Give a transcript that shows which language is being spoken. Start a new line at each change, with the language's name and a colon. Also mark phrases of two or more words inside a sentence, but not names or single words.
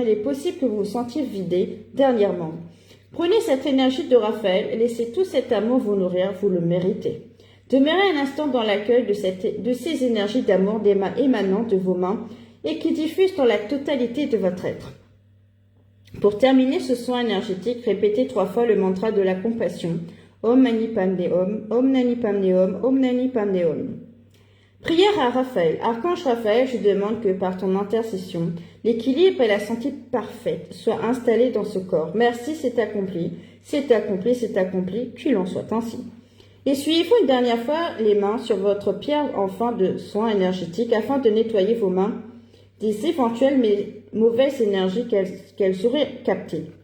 French: Il est possible que vous vous sentiez vidé dernièrement. Prenez cette énergie de Raphaël et laissez tout cet amour vous nourrir, vous le méritez. Demeurez un instant dans l'accueil de ces énergies d'amour émanant de vos mains et qui diffusent dans la totalité de votre être. Pour terminer ce soin énergétique, répétez 3 fois le mantra de la compassion.
Sanskrit: Om Mani Padme Hum, Om Nani Padme Hum, Om Nani Padme Hum.
French: Prière à Raphaël. Archange Raphaël, je demande que par ton intercession, l'équilibre et la santé parfaite soient installés dans ce corps. Merci, c'est accompli, c'est accompli, c'est accompli, qu'il en soit ainsi. Essuyez-vous une dernière fois les mains sur votre pierre en fin de soin énergétique afin de nettoyer vos mains des éventuelles mauvaises énergies qu'elles auraient captées.